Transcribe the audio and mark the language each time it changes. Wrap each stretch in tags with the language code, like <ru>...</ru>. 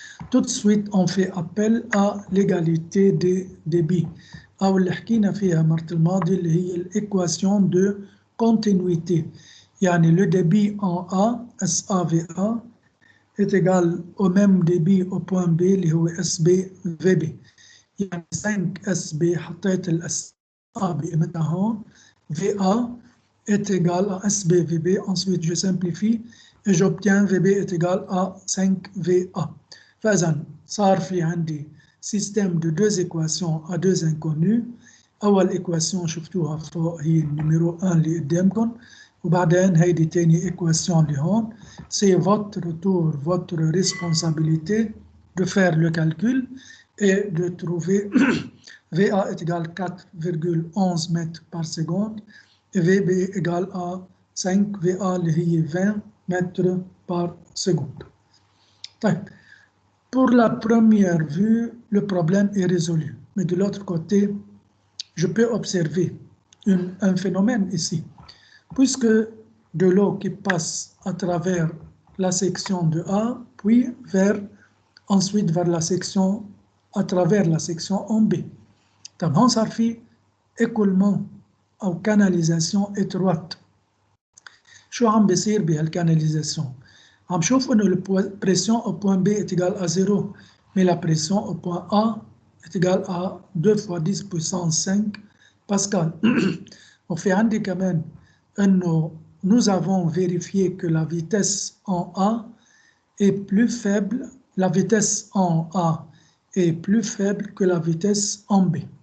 <fr>Tout de suite, on fait appel à l'égalité des débits.</fr> <ar>أو اللي حكينا فيها المرة الماضية اللي هي</ar> <fr>l'équation de continuité. يعني le débit en A, SAVA, est égal au même débit au point B</fr> <ar>اللي هو</ar> <fr>SBVB.</fr> <ar>يعني 5SB حطيت ال SA بقيمتها هون.</ar> <fr>VA est égal à SBVB. Ensuite, je simplifie et j'obtiens VB est égal à 5VA.</fr> <ar>فإذا صار في عندي</ar> <fr>système de deux équations à deux inconnus.</fr> <ar>أول équation شفتوها فوق هي النميرو 1 اللي قدامكم، وبعدين هيدي تاني équation اللي هون.</ar> <fr>C'est votre tour, votre responsabilité de faire le calcul et de trouver VA est égal à 4,11 mètres par seconde et VB égal à 5 VA</fr> <ar>اللي هي</ar> <fr>20 mètres par seconde.</fr> <ar>طيب.</ar> <fr>Pour la première vue, le problème est résolu. Mais de l'autre côté, je peux observer un phénomène ici. Puisque de l'eau qui passe à travers la section de A, puis ensuite vers la section, à travers la section en B.</fr> <ar>طب هون صار في écoulement أو canalisation étroite. شو عم بيصير بهالcanalisation؟ عم شوف انه</ar> <fr>la pression au point B est égale à 0, mais la pression au point A est égale à 2 fois 10 puissance 5 pascal.</fr> <ar>وفي عندي كمان انه</ar> <fr>nous avons vérifié que la vitesse en A est plus faible, la vitesse en A est plus faible que la vitesse en B.</fr>